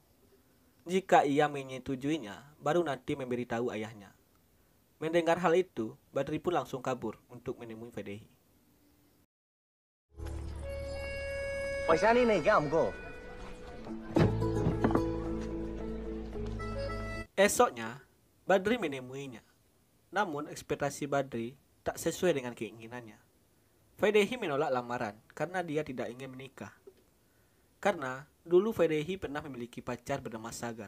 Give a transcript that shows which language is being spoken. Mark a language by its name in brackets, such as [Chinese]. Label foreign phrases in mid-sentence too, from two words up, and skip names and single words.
[Indonesian] Jika ia menyetujuinya, baru nanti memberitahu ayahnya. Mendengar hal itu, Badri pun langsung kabur untuk menemui Vaidehi. [Hindi] परेशानी नहीं क्या हमको [Indonesian] Esoknya, Badri menemuinya. Namun ekspektasi Badri tak sesuai dengan keinginannya. Vaidehi menolak lamaran karena dia tidak ingin menikah. Karena dulu Vaidehi pernah memiliki pacar bernama Sagar.